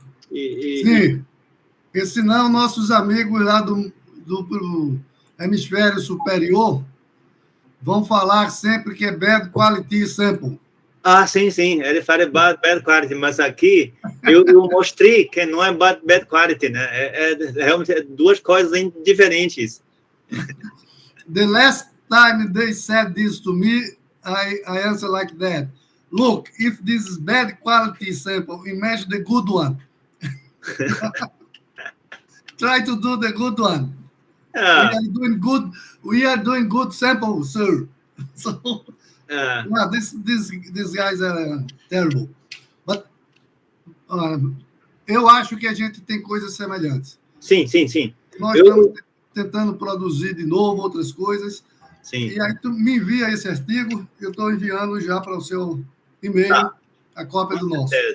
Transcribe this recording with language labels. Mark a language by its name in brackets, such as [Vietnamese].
[Portuguese] Sim, porque senão nossos amigos lá do hemisfério superior vão falar sempre que é [English] bad quality sample. [Portuguese] Ah, sim, ele fala [English] bad quality, [Portuguese] mas aqui eu mostrei que não é bad quality, né? Realmente 2 coisas diferentes. [English] The last time they said this to me, I answer like that. Look, if this is bad quality sample, imagine the good one. Try to do the good one. Yeah. We are doing good sample, sir. So, these guys are terrible. But [Portuguese] eu acho que a gente tem coisas semelhantes. Sim. Nós estamos tentando produzir de novo outras coisas. Sim. E aí tu me envia esse artigo, eu estou enviando já para o seu e-mail a cópia do nosso.